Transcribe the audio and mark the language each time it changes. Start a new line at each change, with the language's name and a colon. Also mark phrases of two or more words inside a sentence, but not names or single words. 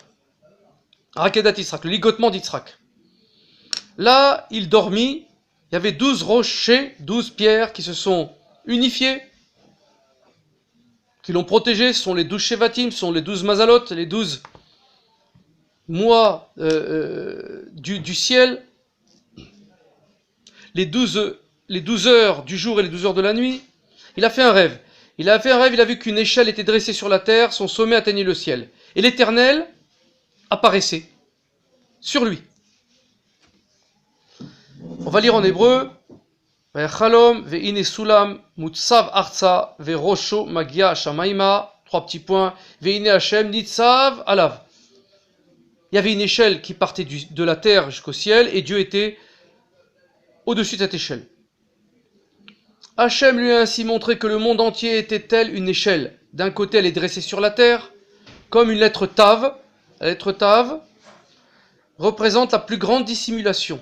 Hebrew: עקדת יצחק,
French: le ligotement d'Yitzhak. Là, il dormit, il y avait 12 rochers, 12 pierres qui se sont unifiées, qui l'ont protégé, ce sont les 12 Shevatim, ce sont les 12 Mazalot, les 12 mois du ciel, les 12 heures du jour et les 12 heures de la nuit. Il a fait un rêve. Il a vu qu'une échelle était dressée sur la terre, son sommet atteignait le ciel. Et l'Éternel apparaissait sur lui. On va lire en hébreu.
Hebrew: ויחלום והנה סלם מצב ארצה וראשו מגיע השמימה.
French: 3 petits points.
Hebrew: והנה ה' נצב עליו.
French: Il y avait une échelle qui partait de la terre jusqu'au ciel et Dieu était au-dessus de cette échelle. Hachem lui a ainsi montré que le monde entier était tel une échelle. D'un côté, elle est dressée sur la terre, comme une lettre Tav. La lettre Tav représente la plus grande dissimulation.